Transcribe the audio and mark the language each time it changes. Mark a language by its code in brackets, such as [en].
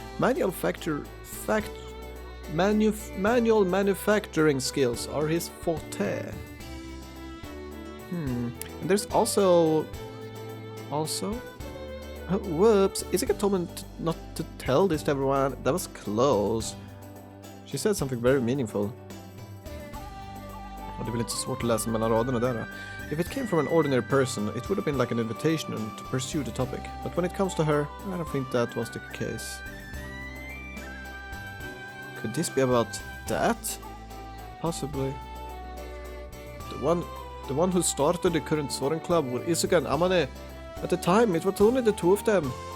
[en] Manual manufacturing skills are his forte. And there's also... whoops, Izuka told me not to tell this to everyone. That was close. She said something very meaningful. [sv] Och det är väl inte så svårt att läsa mellan raderna där. [en] If it came from an ordinary person, it would have been like an invitation to pursue the topic. But when it comes to her, I don't think that was the case. Could this be about that? Possibly. The one who started the current Soaring Club were Izuka and Amane. At the time, it was only the two of them.